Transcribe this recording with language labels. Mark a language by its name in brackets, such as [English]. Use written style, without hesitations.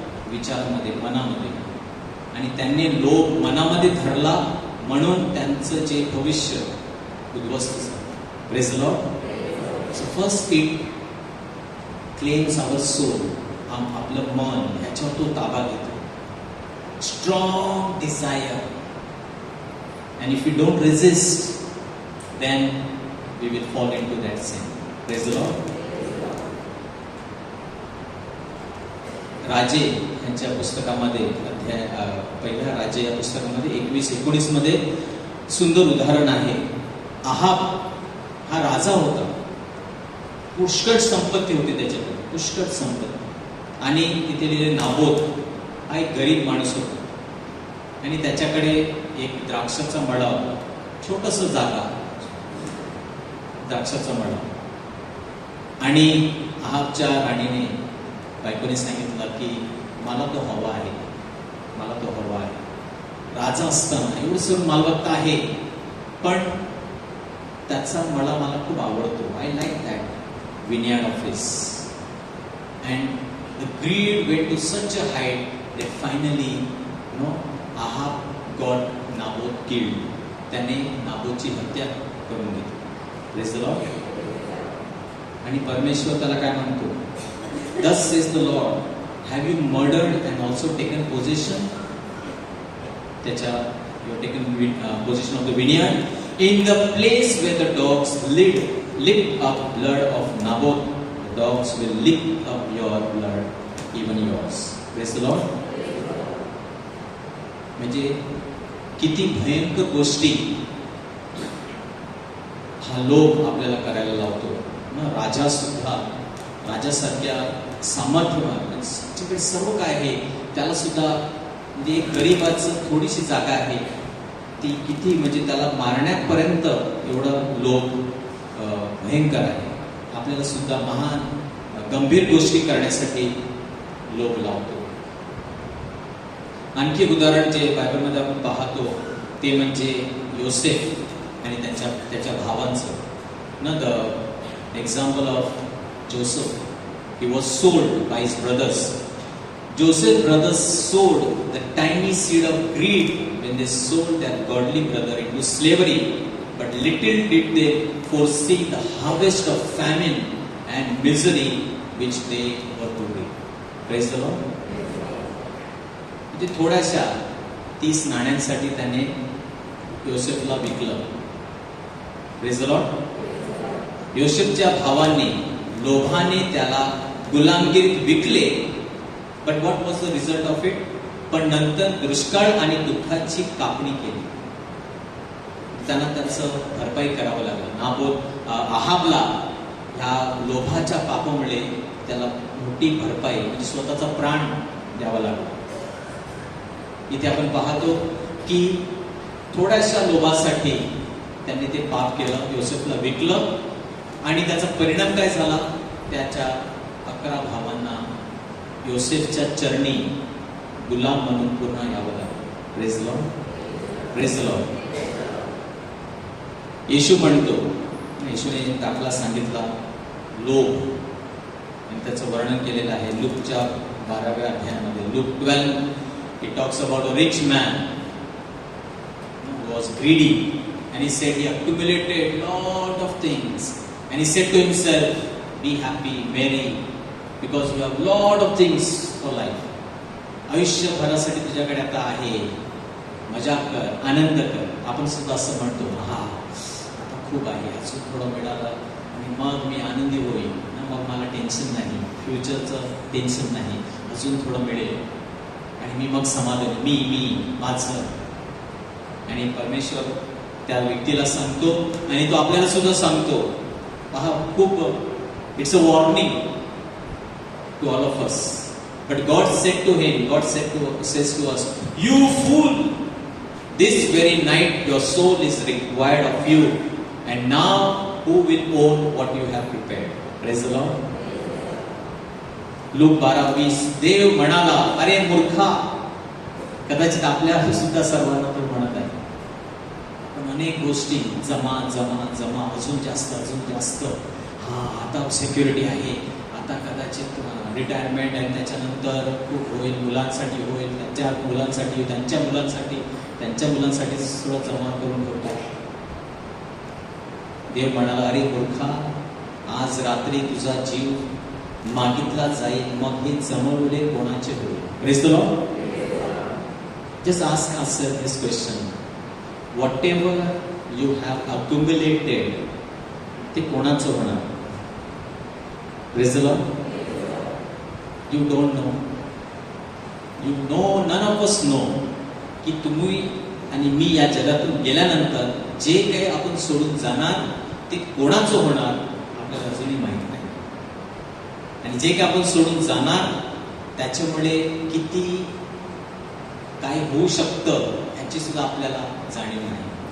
[Marathi] विचारामध्ये, मनामध्ये, आणि त्यांनी लोभ मनामध्ये धरला म्हणून त्यांचं जे भविष्य उद्ध्वस्त झालं. [English] Praise the Lord. So first it claims our soul. [Marathi] आपलं मन ह्याच्यावर तो ताबा घेतो. [English] Strong desire, and if we don't resist, then we will fall into that sin. Praise the Lord. [Marathi] राजे यांच्या पुस्तकामध्ये पहिल्या राजे या पुस्तकामध्ये 21-19 मध्ये सुंदर उदाहरण आहे. आहाब हा राजा होता, पुष्कळ संपत्ती होती त्याच्याकडे, पुष्कळ संपत्ती. आणि तिथे लिहिले नाबोत हा एक गरीब माणूस होता आणि त्याच्याकडे एक द्राक्षाचा मळा होता, छोटस जागा, द्राक्षाचा मळा. आणि आहाबच्या राणीने, बायकोने सांगितलं की मला तो हवा आहे, मला तो हवा आहे. राजा असताना एवढं सर्व मालमत्ता आहे, पण त्याचा मळा मला खूप आवडतो. [English] I like that vineyard of his. And the greed went to such a height that finally, Ahab got Naboth killed. [Marathi] त्याने नाबोतची हत्या करून घेतली. [English] Praise the Lord. [Marathi] आणि परमेश्वर त्याला काय म्हणतो? [English] Thus says the Lord, have you murdered and also taken possession? [Marathi] त्याच्या [English] you have taken possession of the vineyard in the place where the dogs licked up blood of Naboth. The dogs will lick up your blood, even yours. Praise the Lord. [Marathi] म्हणजे किती भयंकर गोष्टी हा लोभ आपल्याला करायला लावतो ना. राजा सुद्धा, राजासारख्या सामर्थ्यवान, ज्याच्याकडे सर्व काय आहे, त्याला सुद्धा म्हणजे एक गरीबाचं थोडीशी जागा आहे ती किती म्हणजे त्याला मारण्यापर्यंत एवढं लोभ भयंकर आहे. आपल्याला सुद्धा महान गंभीर गोष्टी करण्यासाठी लोभ लावतो. आणखी उदाहरण जे बायबलमध्ये आपण पाहतो ते म्हणजे योसेफ आणि त्याच्या भावांचं ना. [English] The example of Joseph, he was sold by his brothers. Joseph brothers sowed the tiny seed of greed when they sold their godly brother into slavery, but little did they foresee the harvest of famine and misery which they were to reap. Praise the Lord. [Marathi] म्हणजे थोड्याशा 30 नाण्यांसाठी त्याने योसेफला विकलं. [English] Praise the Lord. [Marathi] योसेफच्या भावांनी लोभाने त्याला गुलामगिरीत विकले. [English] But what was the result of it? [Marathi] पण नंतर दुष्काळ आणि दुःखाची कापणी केली. त्यांना त्याचं भरपाई करावं लागलं. नाबोत आहाबला ह्या लोभाच्या पापामुळे त्याला मोठी भरपाई म्हणजे स्वतःचा प्राण द्यावा लागला. इथे आपण पाहतो की थोड्याशा लोभासाठी त्यांनी ते पाप केलं, योसेफला विकलं आणि त्याचा परिणाम काय झाला? त्याच्या 11 भावांना योसेफच्या चरणी गुलाम म्हणून पुन्हा यावं लागलं. [English] Praise Lord, praise Lord. [Marathi] येशू म्हणतो, येशूने दाखला सांगितला लोभ आणि त्याचं वर्णन केलेलं आहे लूकच्या 12व्या अध्यायामध्ये. [English] Luke 12 it talks about a rich man who was greedy and he said he accumulated lot of things and he said to himself, be happy, merry, because you have lot of things for life. [Marathi] आयुष्यभरासाठी तुझ्याकडे आता आहे, मजा कर, आनंद कर. आपण सुद्धा असं म्हणतो, हा आता खूप आहे, अजून थोडं मिळालं आणि मग मी आनंदी होईल ना, मग मला टेन्शन नाही, फ्युचरचं टेन्शन नाही, अजून थोडं मिळेल आणि मी मग समाधान, मी माझं. आणि परमेश्वर त्या व्यक्तीला सांगतो आणि तो आपल्याला सुद्धा सांगतो. पहा, खूप [English] It's a warning to all of us. But God said to him, says to us, you fool, this very night your soul is required of you, and now who will own what you have prepared? Praise the Lord. [Marathi] Look 12:20 देव म्हणाला, अरे मूर्खा. कदाचित आपल्या सुद्धा सर्वांना तो म्हणत आहे. पण अनेक गोष्टी जमा जमा जमा, अजून जास्त. हा आता सिक्युरिटी आहे, आता कदाचित रिटायरमेंट आणि त्याच्यानंतर खूप होईल, मुलांसाठी होईल, त्यांच्या मुलांसाठी, त्यांच्या मुलांसाठी सगळं जमा करून ठेवतात. देव म्हणाला, अरे मूर्खा, आज रात्री तुझा जीव मागितला जाईल, मग हे जमवले कोणाचे होईल? [English] Praise the Lord. Just ask yourself this question. Whatever you have accumulated, [Marathi] ते कोणाचं होणार? [English] Praise the Lord. You don't know. You know, none of us know [Marathi] की तुम्ही आणि मी या जगातून गेल्यानंतर जे काही आपण सोडून जाणार ते कोणाचं होणार आपल्याला अजूनही माहीत नाही. आणि जे काही आपण सोडून जाणार त्याच्यामुळे किती काय होऊ शकतं ह्याची सुद्धा आपल्याला जाणीव नाही.